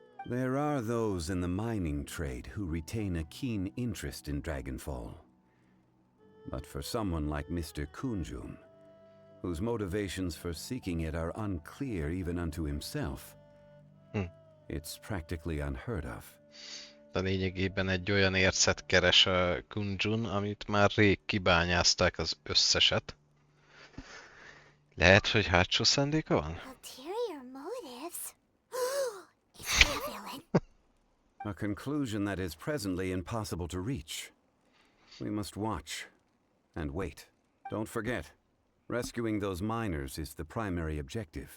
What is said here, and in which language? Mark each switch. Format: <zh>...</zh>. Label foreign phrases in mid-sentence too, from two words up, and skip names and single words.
<en>There are those in the mining trade who retain a keen interest in Dragonfall. But for someone like Mr. Kunjun, whose motivations for seeking it are unclear even unto himself, it's practically unheard of.</en> <hu>De lényegében egy olyan ércet keres a Kunjun, amit már rég kibányázták az összeset. Lehet, hogy hátsó szándéka van?</hu> <en>Ulterior motives? Is he a villain? A conclusion that is presently impossible to reach. We must watch and wait. Don't forget, rescuing those miners is the primary objective.</en>